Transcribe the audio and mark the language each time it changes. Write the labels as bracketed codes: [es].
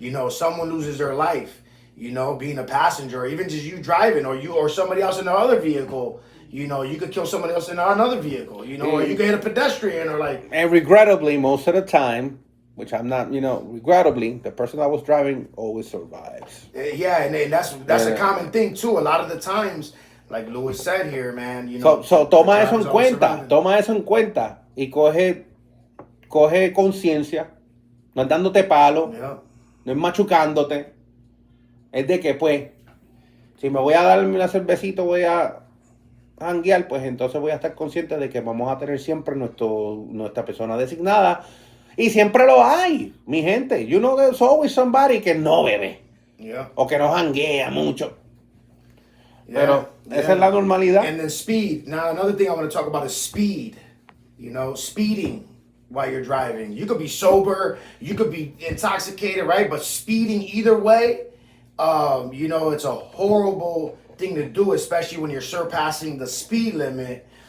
[en] Someone loses their life. Being a passenger, or even just you driving, or somebody else in the other vehicle, you could kill somebody else in another vehicle, or you could hit a pedestrian, or And regrettably, most of the time, which I'm not, regrettably, the person that was driving always survives. Yeah, and that's a common thing too. A lot of the times, like Louis said here, man, [es] So toma eso en cuenta, y coge conciencia, no es dándote palo, no es machucándote. Es de que, pues, si me voy a darme una cervecita, voy a janguear, pues entonces voy a estar consciente de que vamos a tener siempre nuestra persona designada. Y siempre lo hay, mi gente. [en] There's always somebody [es] que no bebe. O que no janguea mucho. Pero esa es la normalidad. [en] And then speed. Now, another thing I want to talk about is speed. Speeding while you're driving. You could be sober, you could be intoxicated, right? But speeding either way, it's a horrible thing to do, especially when you're surpassing the speed limit.